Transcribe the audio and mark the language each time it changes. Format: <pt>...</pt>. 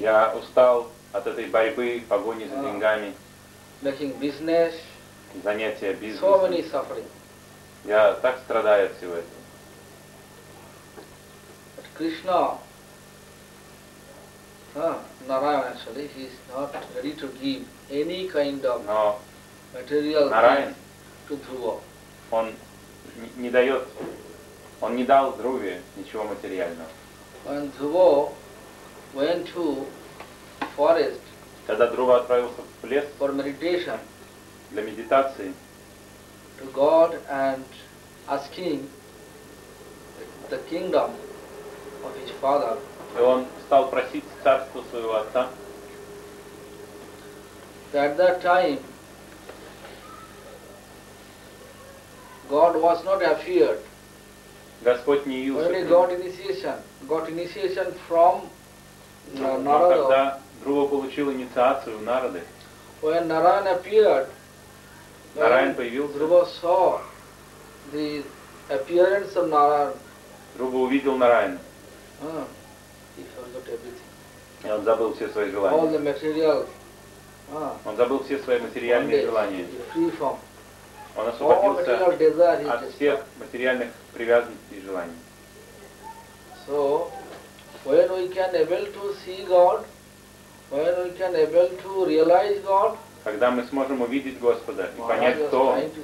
<ru>Я устал от этой борьбы, погони за деньгами,</ru> <en>making business,</en> <ru>занятия бизнесом.</ru> <en>So many suffering.</en> <ru>Я так страдаю от всего этого.</ru> <en>But Krishna, Narayan, actually, he is not ready to give any kind of material Narayan, to Dhruva.</en> <ru>Он не дает, он не дал Друве ничего материального.</ru> <en>When Dhruva went to forest,</en> <ru>когда Друва отправился в лес</ru> <en>for meditation,</en> <ru>для медитации,</ru> <en>to God and asking the kingdom of his father,</en> <ru>и он стал просить царство своего отца,</ru> <en>at that time God was not appeared.</en> <ru>Господь не явился.</ru> <en>Only got initiation from Narada.</en> <ru>Когда Друва получил инициацию Нарады,</ru> <en>when Narayan appeared,</en> <ru>Narayan появился,</ru> <en>Друва saw the appearance of Narayan.</en> <ru>Друва увидел Нараяна.</ru> <en>He forgot everything.</en> <ru>И он забыл все свои желания.</ru> <en>All the material,</en> <ru>он забыл все свои материальные желания.</ru> <en>Free from.</en> <ru>Он освободился</ru> <en>all material</en> <ru>от всех материальных привязанностей и желаний.</ru> <en>So, when we can able to see God, when we can able to realize God,</en> <ru>когда мы сможем увидеть Господа и понять, кто</ru>